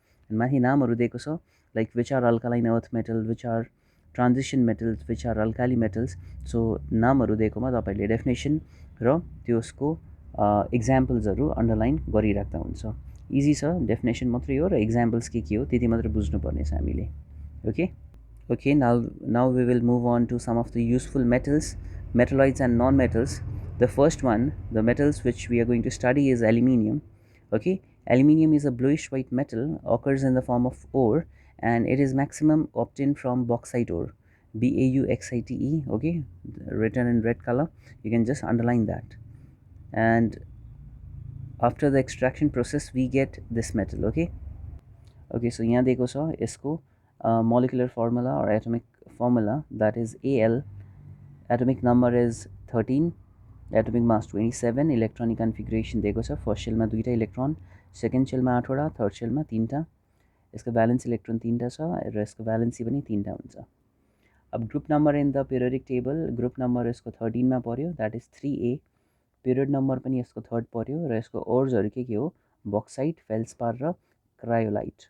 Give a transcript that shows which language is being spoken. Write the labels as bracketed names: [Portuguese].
[Nepali] माथि नामहरू दिएको छ, [English] Like which are alkaline earth metal, which are transition metals, which are alkali metals. [Nepali] So नामहरू दिएकोमा तपाईँले डेफिनेसन र त्यसको इक्जाम्पल्सहरू अन्डरलाइन गरिराख्दा हुन्छ. इजी छ, डेफिनेसन मात्रै हो र इक्जाम्पल्स के हो त्यति मात्रै बुझ्नुपर्ने छ हामीले. [English] Okay, now we will move on to some of the useful metals, metalloids and non-metals. The first one, the metals which we are going to study is aluminium. Okay, aluminium is a bluish white metal, occurs in the form of ore, and it is maximum obtained from bauxite ore, BAUXITE. Okay, written in red color, you can just underline that. And after the extraction process we get this metal. Okay, so [Nepali] यहाँ दिएको छ यसको [English] molecular formula or atomic formula, that is Al. Atomic number is 13, atomic mass 27, electronic configuration [Nepali] दिएको छ. First सेलमा दुईटा electron, second सेलमा 8वटा, third सेलमा 3टा. यसको भ्यालेन्स इलेक्ट्रोन 3टा छ र यसको भ्यालेन्सी पनि 3टा हुन्छ. अब group number [English] in the periodic table, [Nepali] group number यसको 13 मा पर्यो, [English] That is 3A. [Nepali] Period number पनि यसको 3rd पर्यो, र यसको ओर्सहरू के हो, बक्साइट, फेल्सपार र क्रायोलाइट.